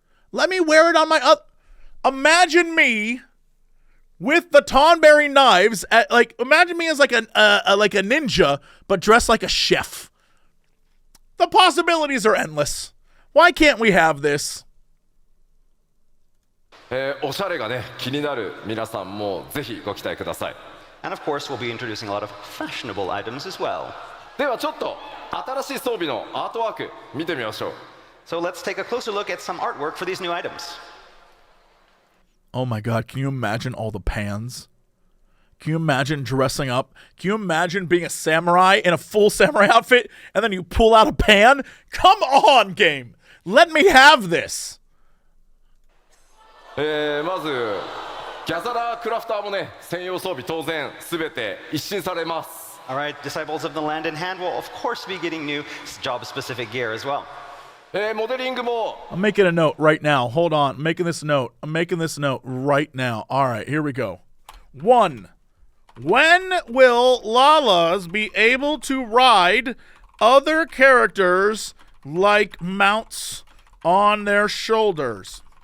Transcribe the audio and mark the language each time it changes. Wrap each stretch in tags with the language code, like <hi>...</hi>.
<en>Let me wear it on my imagine me with the Tonberry knives imagine me as like a ninja but dressed like a chef. The possibilities are endless. Why can't we have this?</en> <ja>おしゃれがね気になる皆さんもぜひご期待ください。</ja> <en>And of course, we'll be introducing a lot of fashionable items as well.</en> <ja>ではちょっと新しい装備のアートワーク見てみましょう。</ja> <en>So let's take a closer look at some artwork for these new items. Oh my god, can you imagine all the pans? Can you imagine dressing up? Can you imagine being a samurai in a full samurai outfit and then you pull out a pan? Come on, game. Let me have this.</en> <ja>まずギャザラークラフターもね専用装備当然すべて一新されます。</ja> <en>All right, disciples of the land in hand will of course be getting new job-specific gear as well.</en> <ja>モデリングも</ja> <en>I'm making a note right now. Hold on. I'm making this note right now. All right, here we go. 1. When will Lalas be able to ride other characters like mounts on their shoulders?</en>